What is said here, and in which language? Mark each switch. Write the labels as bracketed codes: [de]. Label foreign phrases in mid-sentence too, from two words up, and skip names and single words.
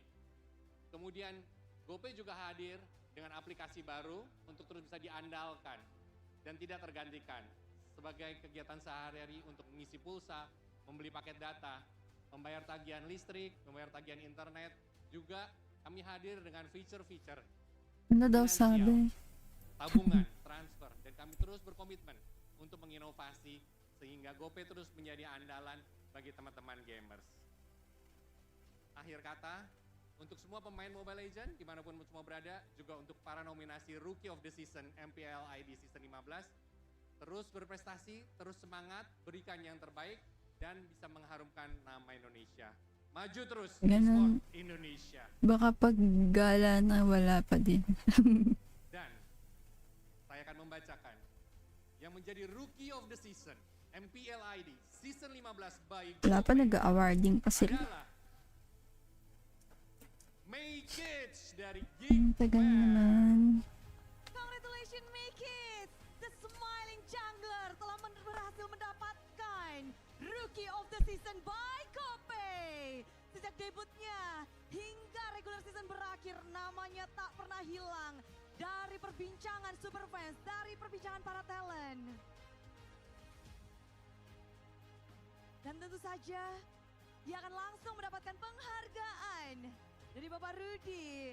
[id] Kemudian GoPay juga hadir dengan aplikasi baru untuk terus bisa diandalkan dan tidak tergantikan sebagai kegiatan sehari-hari untuk mengisi pulsa, membeli paket data, membayar tagihan listrik, membayar tagihan internet. Juga kami hadir dengan feature-feature [tl] Ano daw sabi? [id] tabungan, transfer, dan kami terus berkomitmen untuk menginovasi sehingga GoPay terus menjadi andalan bagi teman-teman gamers. Akhir kata, untuk semua pemain Mobile Legends, dimanapun semua berada, juga untuk para nominasi Rookie of the Season MPL ID Season 15, terus berprestasi, terus semangat, berikan yang terbaik, dan bisa mengharumkan nama Indonesia. Maju terus, e-sport Indonesia. [tl] Baka pag gala na wala pa din. [id] Dan saya akan membacakan yang menjadi Rookie of the Season MPL ID Season 15 by [tl] Wala pa nag-awarding pa sila. [id] Make It dari [tl] Ang tagal naman. [id] Congratulations Make It! The Smiling Jungler telah berhasil mendapatkan Rookie of the Season by GoPay. Sejak debutnya hingga [en] regular season [id] berakhir, namanya tak pernah hilang dari perbincangan superfans, dari perbincangan para talent. Dan tentu saja dia akan langsung mendapatkan penghargaan dari Bapak Rudy.